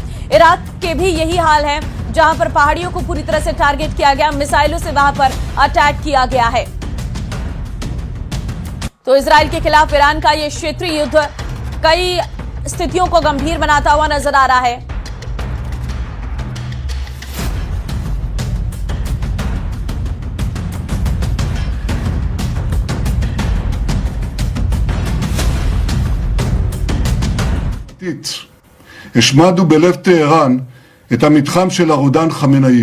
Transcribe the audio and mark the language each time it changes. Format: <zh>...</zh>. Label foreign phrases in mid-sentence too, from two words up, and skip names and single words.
<hi>इराक के भी यही हाल है, जहां पर पहाड़ियों को पूरी तरह से टारगेट किया गया, मिसाइलों से वहां पर अटैक किया गया है। तो इजराइल के खिलाफ ईरान का ये क्षेत्रीय युद्ध कई स्थितियों को गंभीर बनाता हुआ नजर आ रहा है।</hi> <he>השמדנו בלב טהרן את המתחם של הרודן חמינאי.</he>